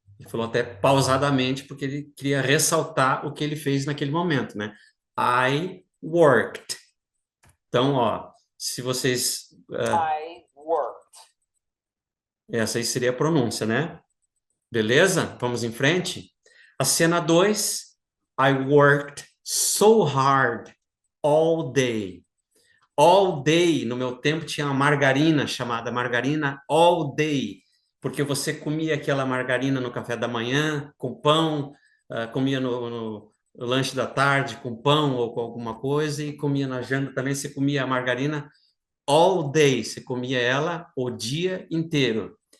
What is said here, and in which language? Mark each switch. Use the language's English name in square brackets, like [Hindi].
[Portuguese] Ele falou até pausadamente, porque ele queria ressaltar o que ele fez naquele momento, né? [English] I worked. [Portuguese] Então, ó, se vocês... [English] I worked. [Portuguese] essa aí seria a pronúncia, né? Beleza? Vamos em frente? A cena 2, [English] I worked so hard all day. [Portuguese] All day, no meu tempo, tinha uma margarina chamada margarina all day, porque você comia aquela margarina no café da manhã, com pão, comia lanche da tarde com pão ou com alguma coisa e comia na janta também. Você comia a margarina all day, você comia ela o dia inteiro.